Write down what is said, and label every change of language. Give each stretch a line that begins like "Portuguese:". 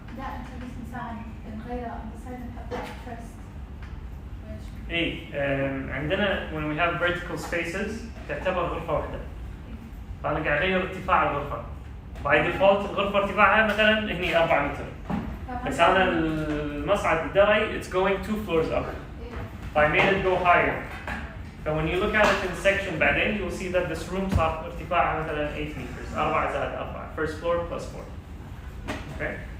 Arabic: لا أنت بس نساعد نغيرها نساعد نحطها first. اي عندنا
English: when we have vertical spaces
Arabic: تعتبر غرفة واحدة. فأنا قاعد أغير ارتفاع الغرفة.
English: By default
Arabic: الغرفة ارتفاعها مثلا هني 4 متر. بس هذا المصعد الدرعي
English: it's going 2 floors up. So I made it go higher. So when you look at it in section
Arabic: بعدين
English: you'll see that this room
Arabic: صار ارتفاعها مثلا
English: 8 meters 4 زائد 4 first floor plus 4. Okay.